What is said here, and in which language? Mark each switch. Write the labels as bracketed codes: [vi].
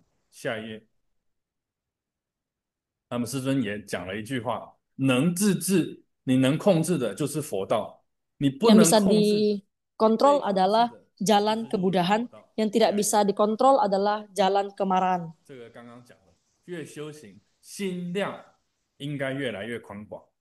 [zh] 下一页，那么师尊也讲了一句话：能自治，你能控制的就是佛道，你不能 [id] yang bisa dikontrol adalah jalan kebudahan, yang tidak bisa dikontrol adalah jalan kemarahan. [zh] 这个刚刚讲了，越修行，心量应该越来越宽广。